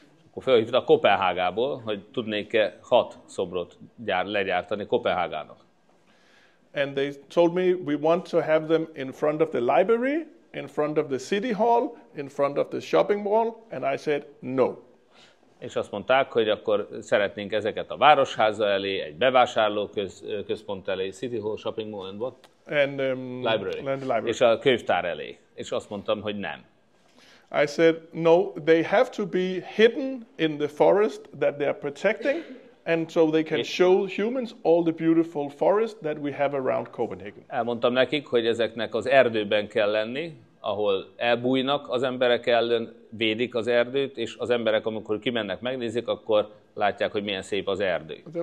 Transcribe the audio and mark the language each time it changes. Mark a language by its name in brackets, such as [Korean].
[Hungarian] Akkor felhívtak Kopenhágából, hogy tudnék-e 6 szobrot legyártani Kopenhágának. [English] And they told me we want to have them in front of the library, in front of the city hall, in front of the shopping mall, and I said no. [Hungarian] És azt mondták, hogy akkor szeretnénk ezeket a városháza elé, egy bevásárló központ elé, [English] City Hall, Shopping Mall, and what? And Library. and the library. [Hungarian] És a könyvtár elé. És azt mondtam, hogy nem. [English] I said no, they have to be hidden in the forest that they are protecting, and so they can show humans all the beautiful forest that we have around Copenhagen. [Hungarian] Elmondtam nekik, hogy ezeknek az erdőben kell lenni, ahol elbújnak az emberek ellen, védik az erdőt, és az emberek, amikor kimennek, megnézik, akkor látják, hogy milyen szép az erdő.